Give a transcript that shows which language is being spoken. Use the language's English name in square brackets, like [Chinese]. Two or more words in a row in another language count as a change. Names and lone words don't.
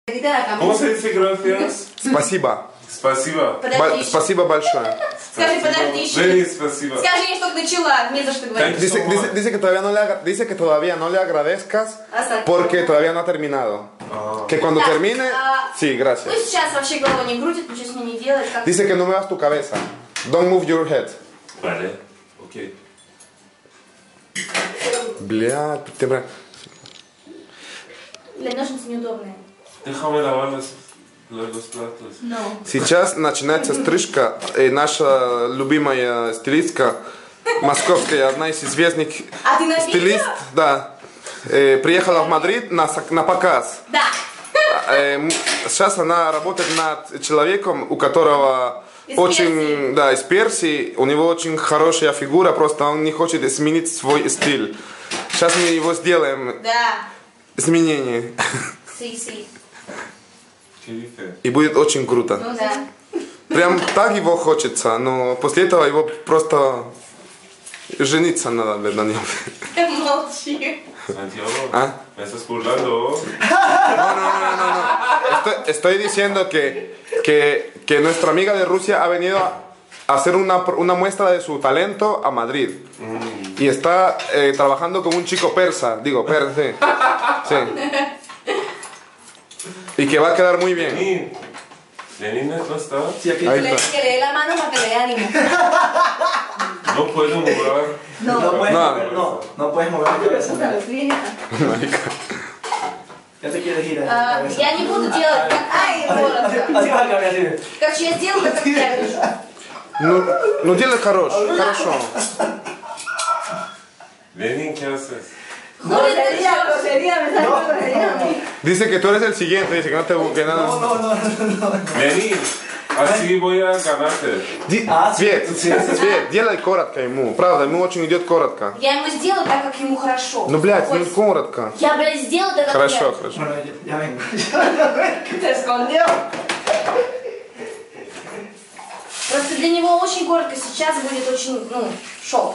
[Spanish] ¿Cómo se dice gracias? [Russian] Спасибо. Спасибо. Спасибо большое. Скажи, подожди еще. Денис, спасибо. Скажи, я только начала, не за что говорить. [Spanish] Dice que todavía no le agradezcas porque todavía no ha terminado. Que cuando termine, sí, gracias. [Russian] Ну сейчас вообще голову не крутит, ничего с ней не делает. [Spanish] Dice que no muevas tu cabeza. [English] Don't move your head. [Spanish] Vale, ok. [Russian] Бля, Для ножницы неудобные. [Spanish] Déjame lavar los platos. No. [Russian] Сейчас начинается стрижка. И наша любимая стилистка, московская, одна из известных А ты на стилист, видео? да, приехала в Мадрид на показ. Да. Сейчас она работает над человеком, у которого Из очень, Персии. да, из Персии, у него очень хорошая фигура, просто он не хочет изменить свой стиль. Сейчас мы его сделаем Да. изменение. [Spanish] Си. ¿Qué dice? [Russian] И будет очень круто. Ну да. Прям так его хочется, но после этого его просто жениться надо на нем. Молчи. [Spanish] Santiago, ¿Ah? me estás burlando. No. Estoy diciendo que nuestra amiga de Rusia ha venido a hacer una muestra de su talento a Madrid. Y está trabajando con un chico persa, digo, sí. Y que va a quedar muy bien. Lenin no está. Sí, aquí. Ahí Que está. le dé la mano para que le dé ánimo. No puedo mover. No puedes mover la cabeza. Marica. Ya te quieres ir a la cabeza. [Russian] Я не буду делать как... Ай, воротка. [Spanish] Así vas a cambiar, así. [Russian] Короче, я сделаю, как я вижу. No делай хорошо. [Spanish] Lenin, ¿qué haces? Dice que tú eres el siguiente, dice que no te busque nada. No. Lenin, así voy a ganarte. [Russian] Свет, делай коротко ему. Правда, ему очень идет коротко. Я ему сделаю так, как ему хорошо. Ну, блядь, ну коротко. Я, блядь, сделаю так, как Хорошо. [Spanish] Bueno, ya vengo. Te escondió. [Russian] Просто для него очень коротко, сейчас будет очень, шок.